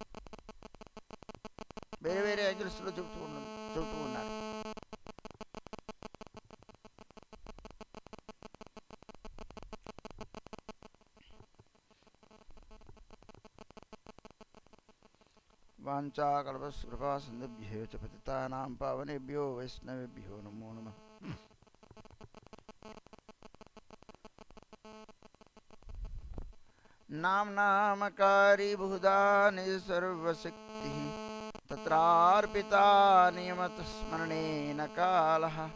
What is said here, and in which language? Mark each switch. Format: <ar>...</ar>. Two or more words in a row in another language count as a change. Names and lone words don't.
<te>వేరే వేరే యాంగిల్స్లో చెబుతూ ఉన్నారు.</te> <sa>వాంఛాకల్పతరుభ్యో సింధుభ్యో చ పతితానాం పావనేభ్యో వైష్ణవేభ్యో నమో నమః. నామకారి బహుధా నిజ సర్వశక్తి తత్రార్పితా నియమత స్మరణేన కాలః.</sa>